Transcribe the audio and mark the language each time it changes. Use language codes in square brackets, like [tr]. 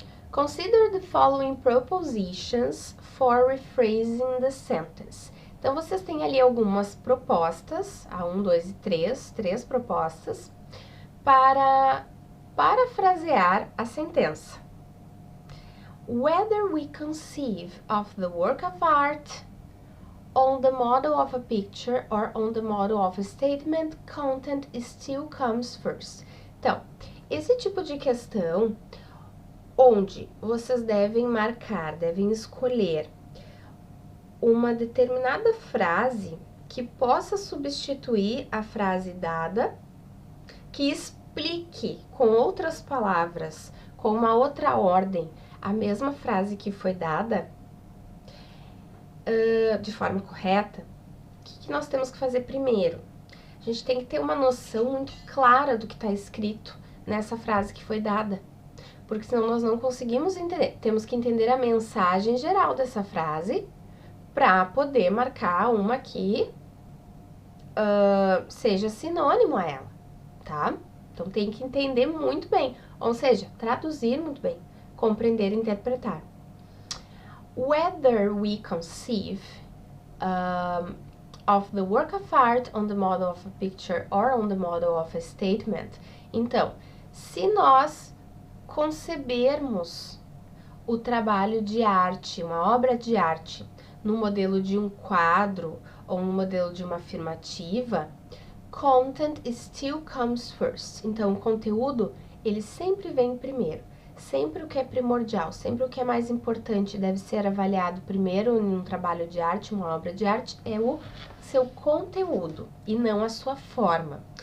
[en] Consider the following propositions for rephrasing the sentence. [pt] Então, vocês têm ali algumas propostas, a 1, 2 e 3 propostas, para parafrasear a sentença. [en] Whether we conceive of the work of art on the model of a picture or on the model of a statement, content still comes first. [pt] Então, esse tipo de questão onde vocês devem marcar, devem escolher uma determinada frase que possa substituir a frase dada, que explique com outras palavras, com uma outra ordem, a mesma frase que foi dada de forma correta. O que nós temos que fazer primeiro? A gente tem que ter uma noção muito clara do que está escrito nessa frase que foi dada, porque senão nós não conseguimos entender. Temos que entender a mensagem geral dessa frase para poder marcar uma que seja sinônimo a ela, tá? Então tem que entender muito bem, ou seja, traduzir muito bem, compreender e interpretar. [en] Whether we conceive of the work of art on the model of a picture or on the model of a statement. [pt] Então, se nós concebermos o trabalho de arte, uma obra de arte, no modelo de um quadro ou no modelo de uma afirmativa, [en] content still comes first. [pt] Então, o conteúdo, ele sempre vem primeiro. Sempre o que é primordial, sempre o que é mais importante deve ser avaliado primeiro em um trabalho de arte, uma obra de arte, é o seu conteúdo e não a sua forma.